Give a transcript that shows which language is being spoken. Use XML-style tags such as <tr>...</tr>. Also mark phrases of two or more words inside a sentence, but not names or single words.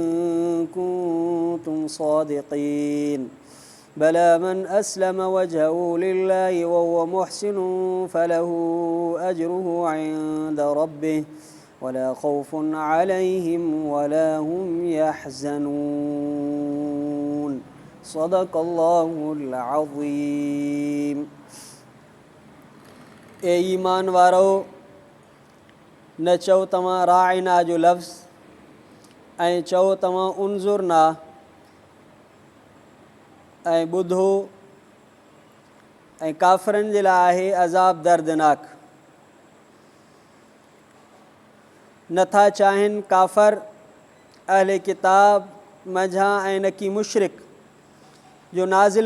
<ar>كنتم صادقين بلى من أسلم وجهه لله وهو محسن فله أجره عند ربه ولا خوف عليهم ولا هم يحزنون صدق الله العظيم</ar> <sd>ए ईमान वारो न चओ तव्हां राइना जो लफ़्ज़ ऐं चओ तव्हां उनज़ुरना ऐं ॿुधो ऐं काफ़िरनि जे लाइ आहे अज़ाब दर्दनाक नथा चाहिनि काफ़र अहले किताब मंझां ऐं न की मुशरिक जो नाज़िल</sd>